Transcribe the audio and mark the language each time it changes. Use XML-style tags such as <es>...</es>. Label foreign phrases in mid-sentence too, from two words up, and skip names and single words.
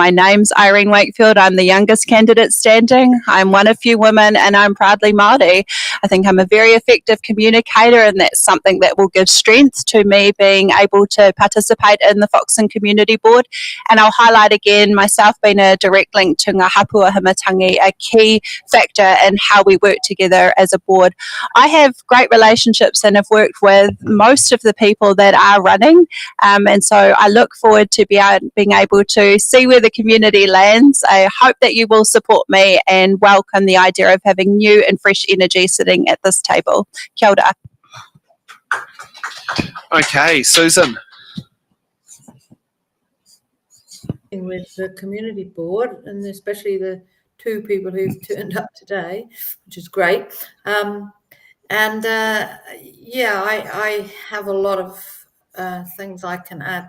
<en>My name's Irene Wakefield. I'm the youngest candidate standing. I'm one of few women and I'm proudly Māori. I think I'm a very effective communicator, and that's something that will give strength to me being able to participate in the Foxton Community Board. And I'll highlight again myself being a direct link to</en> <mi>ngā hapua himatangi,</mi> <en>a key factor in how we work together as a board. I have great relationships and have worked with most of the people that are running, and so I look forward to being able to see where the community lands. I hope that you will support me and welcome the idea of having new and fresh energy sitting at this table.</en> <mi>Kia ora.</mi> <en>Okay, Susan. With the community board, and especially the two people who've turned up today, which is great. Yeah, I have a lot of things I can add.</en>